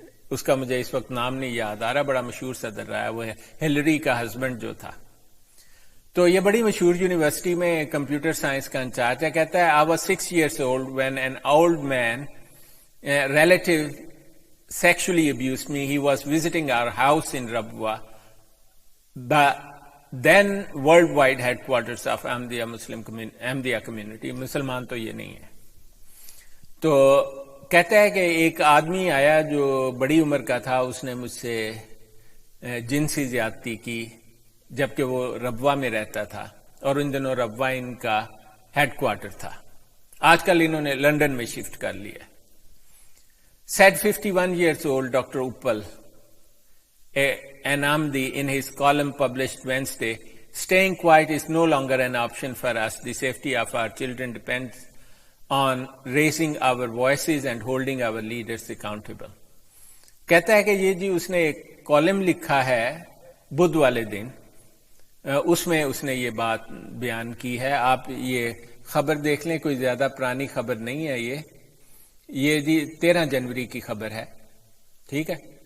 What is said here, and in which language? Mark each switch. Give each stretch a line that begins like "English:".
Urdu: اس کا مجھے اس وقت نام نہیں یاد آ رہا، بڑا مشہور صدر رہا ہے، وہ ہلری کا ہسبینڈ جو تھا. تو یہ بڑی مشہور یونیورسٹی میں کمپیوٹر سائنس کا انچارج ہے. کہتا ہے
English: I was 6 years old when an old man, a relative, sexually abused me. He was visiting our house in Rabwa, the then worldwide headquarters of Ahmadiyya community.
Urdu: مسلمان تو یہ نہیں ہے. تو کہتا ہے کہ ایک آدمی آیا جو بڑی عمر کا تھا، اس نے مجھ سے جنسی زیادتی کی جبکہ وہ ربوہ میں رہتا تھا، اور ان دنوں ربوہ ان کا ہیڈ کوارٹر تھا. آج کل انہوں نے لندن میں شفٹ کر لیا.
English: Said 51 years old Dr. Uppal, an Ahmadi, in his column published Wednesday, staying quiet is no longer an option for us. The safety of our children depends on raising our voices and holding our leaders accountable.
Urdu: کہتا ہے کہ یہ جی اس نے ایک column لکھا ہے بدھ والے دن، اس میں اس نے یہ بات بیان کی ہے. آپ یہ خبر دیکھ لیں، کوئی زیادہ پرانی خبر نہیں ہے یہ جی 13 جنوری کی خبر ہے، ٹھیک ہے.